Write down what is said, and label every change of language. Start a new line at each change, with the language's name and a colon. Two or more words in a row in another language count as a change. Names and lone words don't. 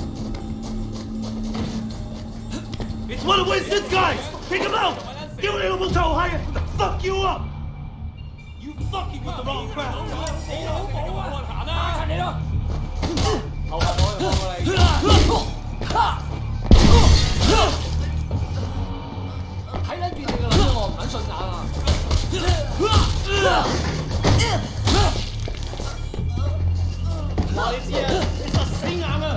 English: It's one of Winston's guys! Take him out! Give a little toe higher! Fuck you up! You fucking with the wrong crowd!
Cantonese: 睇撚住你個撚我唔撚順眼啊！話你知啊，你實死硬啊！